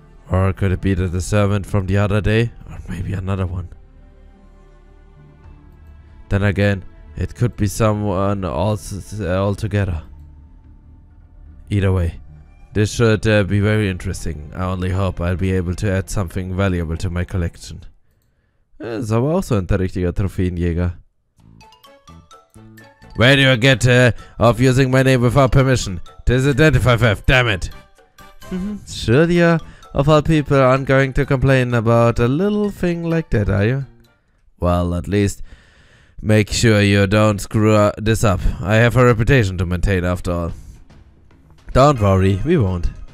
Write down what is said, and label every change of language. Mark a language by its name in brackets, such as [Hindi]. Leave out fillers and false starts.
[English] Or could it be the servant from the other day? Or maybe another one. Then again, it could be someone else altogether. Either way, this should be very interesting. I only hope I'll be able to add something valuable to my collection. [German] Ist aber auch so ein richtiger Trophäenjäger. [English] Where do you get off using my name without permission? Disidentified theft, damn it. Surely you, of all people, aren't going to complain about a little thing like that, are you? Well, at least make sure you don't screw this up. I have a reputation to maintain after all. Don't worry, we won't.